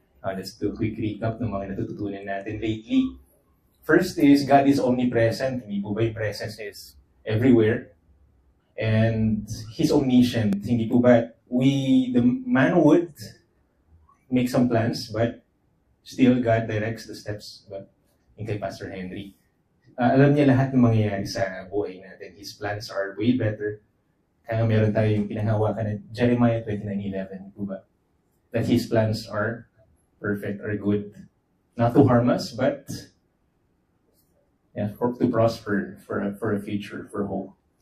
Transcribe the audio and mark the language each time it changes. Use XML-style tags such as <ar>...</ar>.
<en>Let's do a quick recap</en> <tl>ng mga natututunan natin</tl> <en>lately. First is, God is omnipresent.</en> <tl>Hindi po ba yung</tl> <en>presence is everywhere? And He's omniscient.</en> <tl>Hindi po ba</tl> <en>the man would make some plans, but still God directs the steps.</en> <tl>But yung kay Pastor Henry, alam niya lahat ng mangyayari sa buhay natin.</tl> <en>His plans are way better.</en> <tl>Kaya meron tayo yung pinanghawakan na Jeremiah 29:11, po ba?</tl> <en>That His plans are perfect, are good. Not to harm us, but to prosper, for a future, for hope.</en>